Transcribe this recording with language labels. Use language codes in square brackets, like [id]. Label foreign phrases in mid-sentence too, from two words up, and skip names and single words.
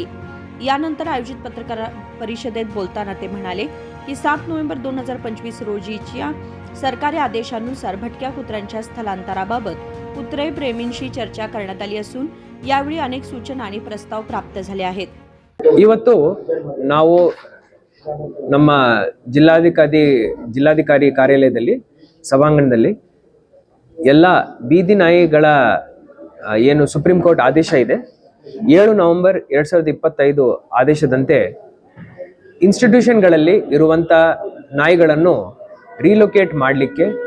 [mr] यानंतर आयोजित पत्रकार परिषदेत बोलताना ते म्हणाले की 7 नोव्हेंबर 2025 रोजीच्या सरकारी आदेशानुसार भटक्या कुत्र्यांच्या स्थलांतराबाबत कुत्रेप्रेमींशी चर्चा करण्यात आली असून यावेळी अनेक सूचना आणि प्रस्ताव प्राप्त झाले आहेत। [kn] ಇವತ್ತು ನಾವು ನಮ್ಮ ಜಿಲ್ಲಾಧಿಕಾರಿ ಕಾರ್ಯಾಲಯದಲ್ಲಿ ಸಭಾಂಗಣದಲ್ಲಿ ಎಲ್ಲ ಬೀದಿ ನಾಯಿಗಳ ಏನು ಸುಪ್ರೀಂ ಕೋರ್ಟ್ ಆದೇಶ ಇದೆ 7 ನವೆಂಬರ್ 2025 ಆದೇಶದಂತೆ ಇನ್ಸ್ಟಿಟ್ಯೂಷನ್ಗಳಲ್ಲಿ ಇರುವಂತ ನಾಯಿಗಳನ್ನು ರೀಲೊಕೇಟ್ ಮಾಡಲಿಕ್ಕೆ